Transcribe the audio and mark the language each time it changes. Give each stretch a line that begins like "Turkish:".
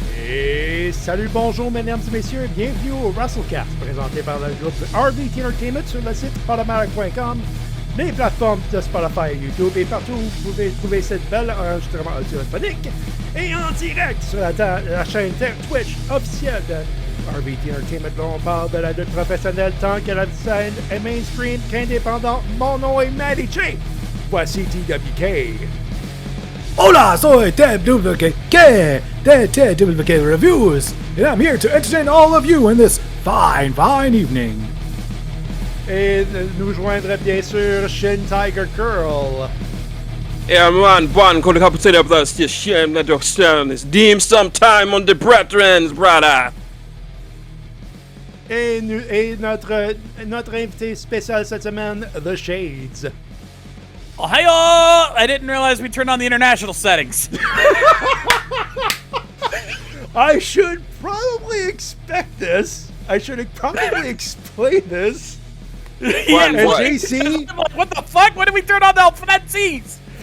French: Et salut, bonjour, mesdames et messieurs, bienvenue au Wrestle-Cast, présenté par le groupe RVT Entertainment sur le site TABARN.com, les plateformes de Spotify et YouTube, et partout où vous pouvez trouver cette belle enregistrement audiophonique, et en direct sur la chaîne Twitch officielle de RVT Entertainment, dont on parle de la lutte professionnelle tant que la scène est mainstream qu'indépendante. Mon nom est Matty Jay. Voici TWK.
Spanish: Hola, soy
English: TWK, TWK Reviews, and I'm here to entertain all of you in this fine evening.
French: Et nous joindre bien sûr Shintigercurl.
English: Yeah, man, could have said up this shame that your son is deemed sometime on the brethren, brother.
French: Et notre invité spécial cette semaine, The Shades.
English: Oh, hi all! I didn't realize we turned on the international settings. I should probably expect this. I should probably explain this. Yeah, and JC, like, what the fuck? When did we turn on the Francis?